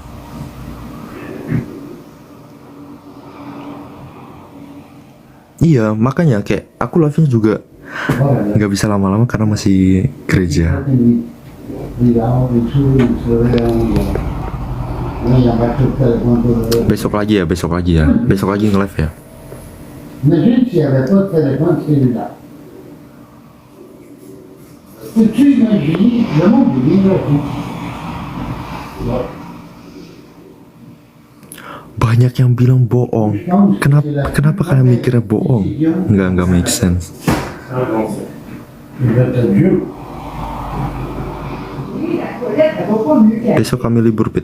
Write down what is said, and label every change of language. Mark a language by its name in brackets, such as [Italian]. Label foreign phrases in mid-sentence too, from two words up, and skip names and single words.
[Indonesian] Iya, makanya kayak aku live-nya juga nggak bisa lama-lama karena masih gereja. Besok lagi ya. Besok lagi nge-live ya. [French] Mais juste, il y avait pas de téléphone cellulaire. Peux-tu imaginer le monde est bien là. [Indonesian] Banyak yang bilang bohong. Kenapa kalian mikirnya bohong? Nggak [English] make sense. [Indonesian] Besok kami libur, Pit.